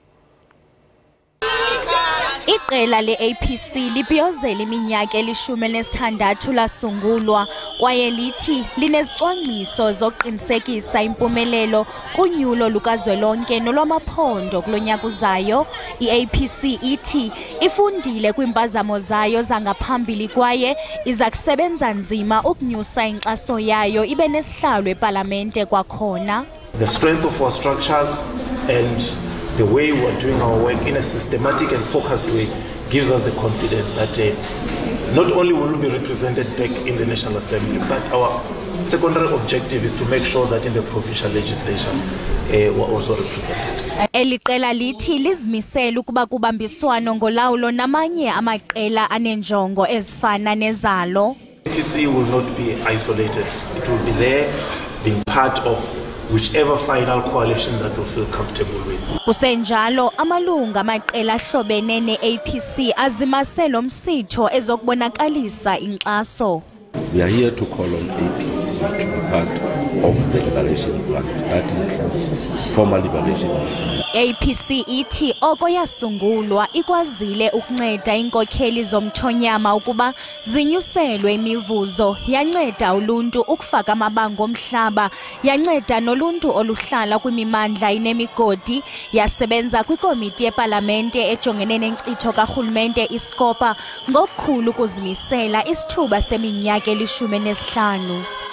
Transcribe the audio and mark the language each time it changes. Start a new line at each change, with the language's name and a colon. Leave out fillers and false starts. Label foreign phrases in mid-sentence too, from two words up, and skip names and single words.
Xhosa: Iqela le-APC libhiyozela iminyaka eli-16 lasungulwa kwaye lithi linezicwangciso zokuqinisekisa impumelelo kunyulo lukazwelonke nolwamaphondo kulo nyaka uzayo. I-APC ithi ifundile kwiimpazamo zayo zangaphambili kwaye iza kusebenza nzima ukunyusa inkxaso yayo ibe nesihlalo eParlamente kwakhona.
English: The strength of our structures and the way we are doing our work in a systematic and focused way gives us the confidence that not only will we be represented back in the National Assembly, but our secondary objective is to make sure that in the provincial legislatures we're also represented.
Xhosa: Eli qela lithi lizimisela ukuba kubambiswano ngolawulo namanye amaqela anenjongo ezifana nezalo.
English: APC will not be isolated. It will be there being part of whichever final coalition that will feel comfortable with.
Xhosa: Kusenjalo amalunga amaqela ahlobene ne-APC azimasela umsitho ezokubonakalisa inkxaso.
English: We are here to call on APC to be part of the liberation front. That includes formal liberation.
Xhosa: APC ithi oko yasungulwa ikwazile ukunceda inkokheli zomthonyama ukuba zinyuselwe imivuzo, yanceda uluntu ukufaka amabango omhlaba, yanceda noluntu oluhlala kwimimandla inemigodi, yasebenza kwikomiti yeParlamente ejongene nenkcitho karhulumente iSkopa ngokukhulu ukuzimisela isithuba seminyaka eli-15.